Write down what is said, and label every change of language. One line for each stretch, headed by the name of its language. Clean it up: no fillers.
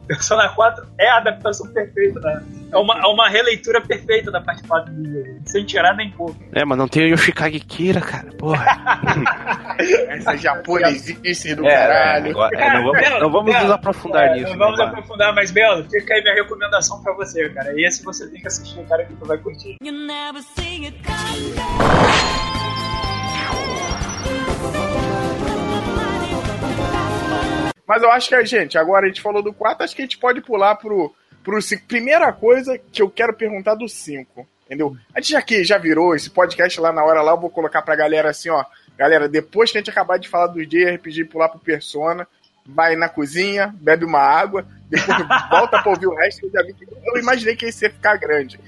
Portuguese: Persona 4 é a adaptação perfeita, né? É uma releitura perfeita da parte 4 de Jojo, sem tirar nem pouco. É, mas não tem o Yoshikage Kira, cara, porra. Essa japonesice do caralho. Não vamos nos aprofundar nisso, mas Belo, fica aí minha recomendação pra você, cara. E esse você tem que assistir, cara, que tu vai curtir.
English: You never seen it coming.
Portuguese: Mas eu acho que a gente, agora a gente falou do 4, acho que a gente pode pular pro 5. Primeira coisa que eu quero perguntar do 5, entendeu? A gente aqui já virou esse podcast lá na hora, lá eu vou colocar pra galera assim, ó. Galera, depois que a gente acabar de falar do JRPG e pular pro Persona, vai na cozinha, bebe uma água, depois volta pra ouvir o resto, eu já vi que eu imaginei que esse ia ficar grande.